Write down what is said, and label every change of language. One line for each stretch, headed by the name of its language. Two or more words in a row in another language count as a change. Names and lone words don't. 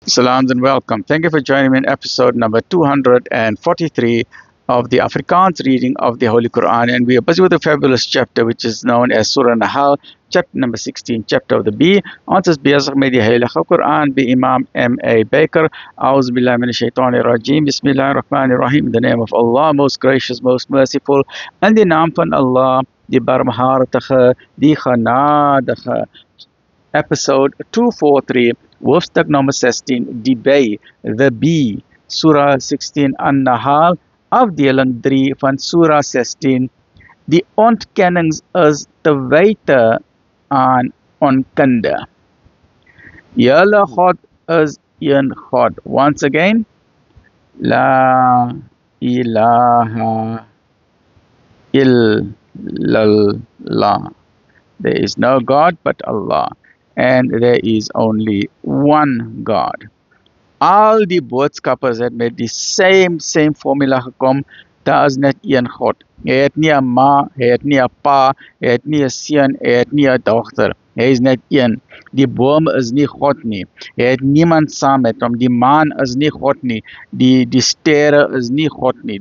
English: Salams and welcome. Thank you for joining me in episode number 243 of the Afrikaans reading of the Holy Quran. And we are busy with a fabulous chapter which is known as Surah Nahal, chapter number 16, chapter of the B.
Afrikaans: Ons is bezig met die Heilige Quran by Imam M.A. Baker.
Arabic: أعوذ بالله من الشيطان الرجيم. بسم الله الرحمن الرحيم.
English: In the name of Allah, most gracious, most merciful.
Afrikaans: In die naam van Allah, die barmhartige, die genadige. Episode 243, hoofstuk nummer 16, die B, the B, Surah 16 An-Nahal, afdeling 3 van Surah 16. Die ontkennings is te wyte aan onkunde. Julle God is een God.
English: Once again,
Arabic: لا إله إلا الله.
English: There is no God but Allah. And there is only one God.
Afrikaans: Al die boodskappers het met die
English: same formula
Afrikaans: gekom. Daar is net een God. Hy het nie 'n ma, hy het nie 'n pa, hy het nie 'n seun, hy het nie 'n dogter. Hy is net een. Die boom is nie God nie. Hy het niemand saam met hom. Die maan is nie God nie. Die sterre is nie God nie.